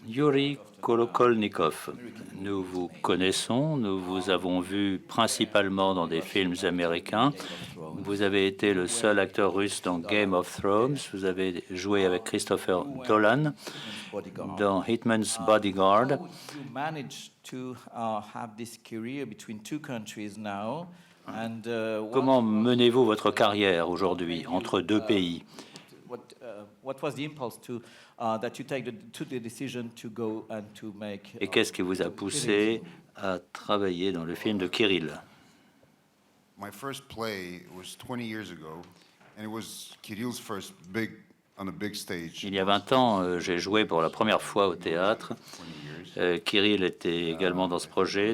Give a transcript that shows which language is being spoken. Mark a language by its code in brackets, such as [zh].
[fr] Yuri Kolokolnikov, nous vous connaissons, nous vous avons vu principalement dans des films américains. Vous avez été le seul acteur russe dans Game of Thrones. Vous avez joué avec Christopher Dolan dans Hitman's Bodyguard. [en] How you managed to have this career between two countries now? And [fr] Comment menez-vous votre carrière aujourd'hui entre deux pays? [en] What was the impulse to that you took the decision to go and to make? [fr] Et qu'est-ce qui vous a poussé à travailler dans le film de Kirill? [en] My first play was 20 years ago, and it was Kirill's first on a big stage. [fr] Il y a 20 ans, j'ai joué pour la première fois au théâtre. Kirill était également dans ce projet.